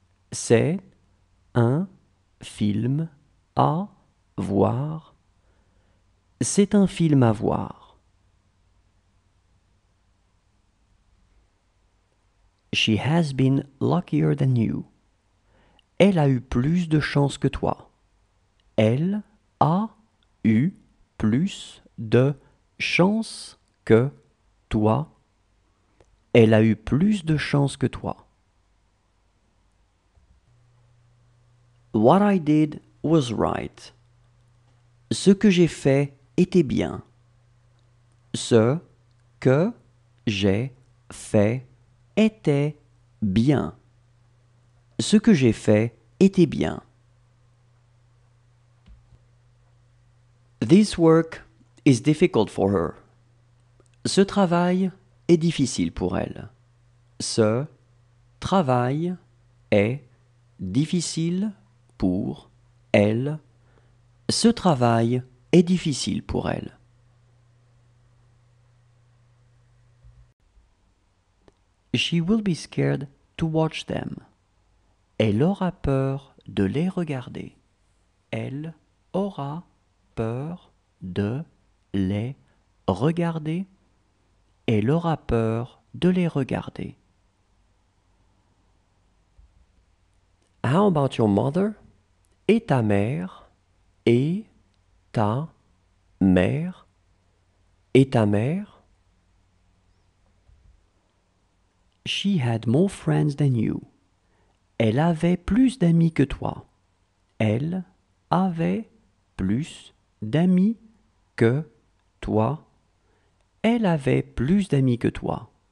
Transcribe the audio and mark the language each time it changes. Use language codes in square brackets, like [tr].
[fr] C'est un film à voir. C'est un film à voir. [en] She has been luckier than you. [fr] Elle a eu plus de chance que toi. Elle a eu plus de chance que toi. Elle a eu plus de chance que toi. [en] What I did was right. [fr] Ce que j'ai fait était bien. Ce que j'ai fait était bien. Ce que j'ai fait était bien. [en] This work is difficult for her. [fr] Ce travail est difficile pour elle. Ce travail est difficile pour elle. Ce travail est difficile pour elle. [en] She will be scared to watch them. [fr] Elle aura peur de les regarder. Elle aura peur de les regarder. Elle aura peur de les regarder. [en] How about your mother? [fr] Et ta mère? Et ta mère? Et ta mère? [en] She had more friends than you. [fr] Elle avait plus d'amis que toi. Elle avait plus d'amis que toi. Elle avait plus d'amis que toi.